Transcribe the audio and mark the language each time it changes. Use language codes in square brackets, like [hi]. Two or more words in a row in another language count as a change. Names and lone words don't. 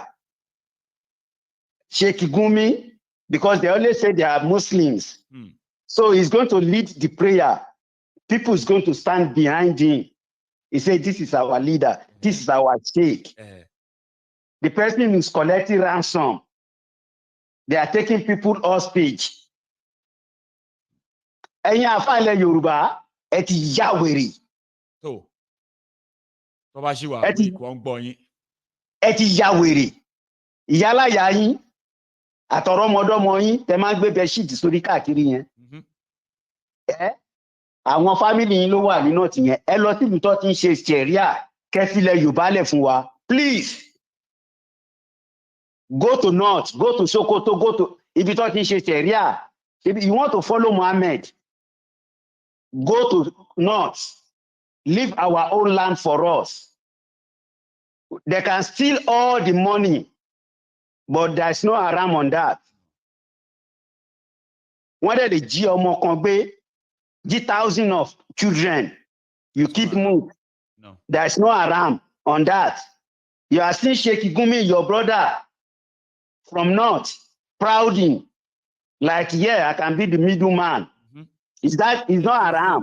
[en] Sheikh Gumi, because they always say they are Muslims. So he's going to lead the prayer. People is going to stand behind him. He said, this is our leader. This is our sheikh. The person is collecting ransom. They are taking people hostage. [yo] Ẹ̀yin àfáà ilẹ̀ Yorùbá, ẹ ti ya wèrè. Ẹ ti ya wèrè. Ìyáláyà yín àtọ̀rọ̀mọdọ́mọ yín tẹ máa ń gbé bẹ́ṣíìtì sórí káàkiri yẹn. Àwọn fámìlì yín ló wà nínú ọ̀tí yẹn. Ẹ lọ síbi tó ti ń ṣe ṣẹ̀ríà kẹ́fílẹ̀ Yorùbá lẹ̀ fún wa. [en] Please go to North, go to Sokoto, go to [yo] ibi tó ti ń ṣe ṣẹ̀ríà. [en] If you want to follow Muhammad, go to North. Leave our own land for us. They can steal all the money, but there's no haram on that. [yo] Wọ́n dẹ̀ lè jí ọmọ kan gbé, jí [en] thousands of children. You keep move. No. There's no haram on that. You are still Sheikh Gumi, your brother from North, prouding, like, yeah, I can be the middleman. Is not haram?